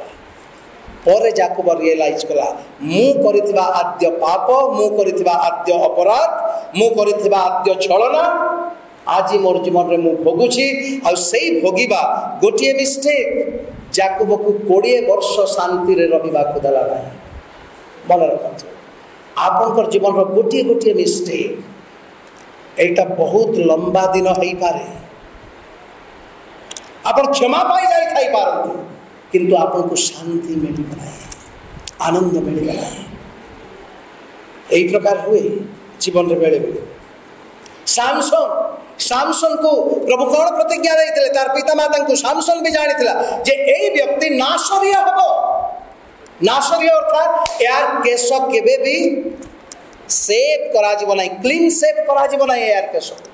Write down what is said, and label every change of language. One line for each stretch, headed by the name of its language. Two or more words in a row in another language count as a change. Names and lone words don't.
Odia: ପରେ ଯାକୁବ ରିୟଲାଇଜ କଲା ମୁଁ କରିଥିବା ଆଦ୍ୟ ପାପ, ମୁଁ କରିଥିବା ଆଦ୍ୟ ଅପରାଧ, ମୁଁ କରିଥିବା ଆଦ୍ୟ ଛଳନା ଆଜି ମୋର ଜୀବନ ରେ ମୁଁ ଭୋଗୁଛି। ଆ ସେହି ଭୋଗିବା ଗୋଟିଏ ମିଷ୍ଟେକ ଯାକୁବ କୁ 20 ବର୍ଷ ଶାନ୍ତି ରେ ରହିବା କୁ ଦେଲା ନାହିଁ। ମନ ରଖନ୍ତୁ ଆପଣଙ୍କ ଜୀବନ ର ଗୋଟିଏ ଗୋଟିଏ ମିଷ୍ଟେକ ଏତେ ବହୁତ ଲମ୍ବା ଦିନ ହୋଇ ପାରେ, ଆପଣ କ୍ଷମା ପାଇ ଯାଇ ଥାଇ ପାରନ୍ତି କିନ୍ତୁ ଆପଣ ଙ୍କୁ ଶାନ୍ତି ମିଳି ନାହିଁ, ଆନନ୍ଦ ମିଳି ନାହିଁ। ଏହି ପ୍ରକାର ହୁଏ ଜୀବନ ରେ ବେଳେ ବେଳେ। ସାମସନ କୁ ପ୍ରଭୁ କେଉଁ ପ୍ରତିଜ୍ଞା ଦେଇଥିଲେ ତାର ପିତା ମାତା କୁ ସାମସନ ବି ଜାଣି ଯେ ଏହି ବ୍ୟକ୍ତି ନାଜରୀୟ ହେବ। ନାଜରୀୟ ଅର୍ଥାତ ଯାହାର କେଶ କେବେ ବି ସେଭ କରା ଯିବ ନାହିଁ,
English: clean shave
Odia: କରା ଯିବ ନାହିଁ ଯାହାର କେଶ।